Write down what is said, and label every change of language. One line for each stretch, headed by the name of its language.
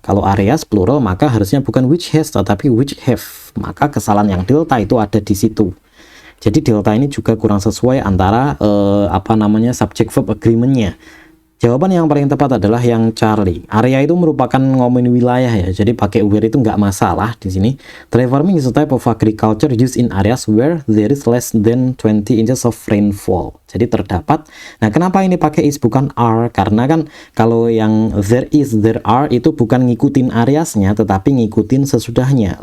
Indonesian: Kalau areas plural maka harusnya bukan which has tetapi which have. Maka kesalahan yang Delta itu ada di situ. Jadi Delta ini juga kurang sesuai antara subject verb agreement-nya. Jawaban yang paling tepat adalah yang Charlie. Area itu merupakan ngomongin wilayah ya, jadi pakai where itu nggak masalah di sini.
English: Dry farming is a type of agriculture used in areas where there is less than 20 inches of rainfall.
Indonesian: Jadi terdapat. Nah, kenapa ini pakai is bukan are? Karena kan kalau yang there is, there are itu bukan ngikutin areasnya, tetapi ngikutin sesudahnya.